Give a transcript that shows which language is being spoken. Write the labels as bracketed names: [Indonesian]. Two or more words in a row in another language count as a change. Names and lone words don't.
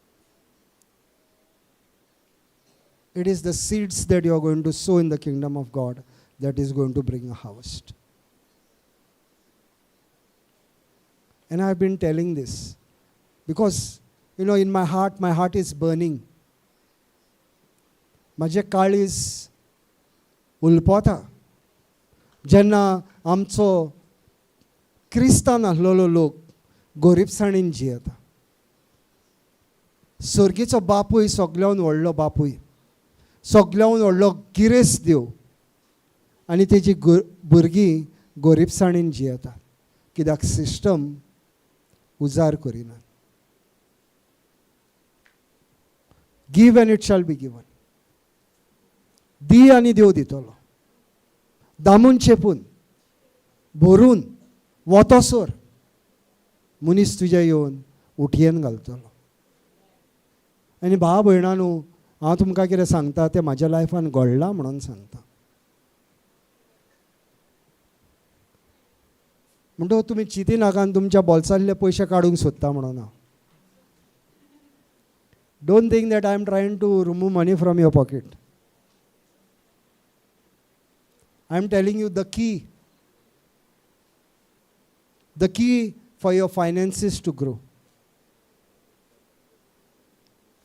[English] It is the seeds that you are going to sow in the kingdom of God that is going to bring a harvest. And I have been telling this because, you know, in my heart is burning. [Konkani] माझे काळीज उलपता जेन्ना आमचो क्रिस्तांव आसलेलो लोक गोरीबसाणीन जियेता. सर्गीचो बापूय सगळ्यान व्हडलो बापूय, सगळ्यान व्हडलो गिरेस्त देव, आनी तेजी भुरगीं गोरीबसाणीन जियेता कित्याक सिस्टम उजार करिना. [English] Give and it shall be given. [Konkani] दी आनी देव दितलो. दामून चेपून भरून वतोसोर मनीस तुज्या येवन उटयेन घालतलो. आनी भाव भयणानू, हांव तुमकां कितें सांगता तें म्हाज्या लायफान घडलां म्हणून सांगता. म्हणटकूच तुमी चिंती नाकात तुमच्या बोल्सांतले पयशे काडूंक सोदता म्हणून. [English] हांव don't think that I am trying to remove money from your pocket. I am telling you the key for your finances to grow.